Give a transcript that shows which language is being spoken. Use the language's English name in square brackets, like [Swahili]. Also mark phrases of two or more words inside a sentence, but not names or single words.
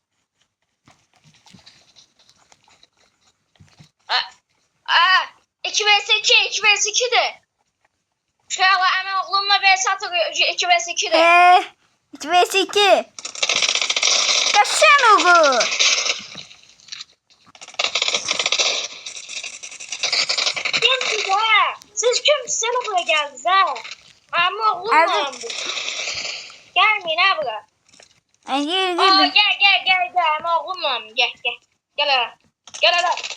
[Azerbaijani] 2 vs 2'dir. Şu an əmin oğlumla vs atır 2 vs 2'dir. 2 vs 2. Qaşan Uğur. [Turkish] Gel sen buraya geldiniz ha. Ama oğlum bu. Gelmeyin ha buraya. Ay gel Aa, gel. gel ama oğlum gel. Gel hele. Gel hele.